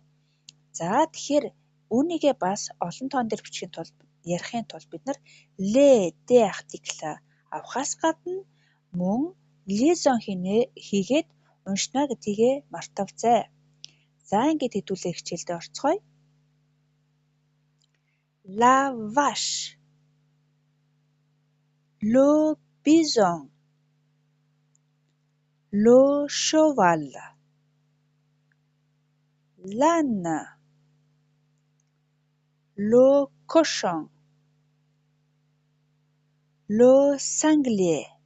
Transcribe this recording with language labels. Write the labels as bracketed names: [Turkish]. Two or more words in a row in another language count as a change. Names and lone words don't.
[Mongolian] За тэгэхээр үүнийгээ бас олон тоон дээр бичихийн тулд ярихын тулд бид нар [French] les des [Mongolian] артикл авахаас гадна мөн лизон хийгээд уншна гэдгийг мартавцай. За ингээд хэдүүлээ хичээлдээ орцгоё. [French] La vache, le bison, le cheval, l'âne, le cochon, le sanglier,